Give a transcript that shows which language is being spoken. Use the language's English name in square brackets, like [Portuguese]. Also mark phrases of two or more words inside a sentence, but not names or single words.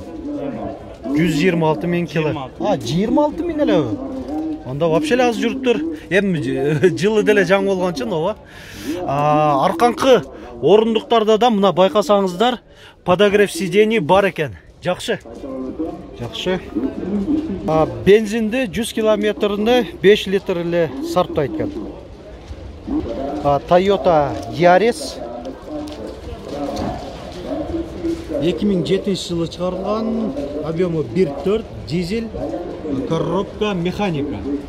[Kyrgyz] 126 000 кило. 26 000 эле. Анда вообще аз жүрүптүр. Эми жылы деле жаңы болгон үчүн ооба. Арканкы орундуктарда да мына байкасаңыздар, [Russian] подогрев сидений [Kyrgyz] бар экен. Жакшы. [Kazakh] Жақсы. Бензинді 100 километрінде 5 литр ile сарптайды екен. Toyota Yaris 2007 жылы шығарылған, объемы 1.4, дизель, [Russian] коробка механика.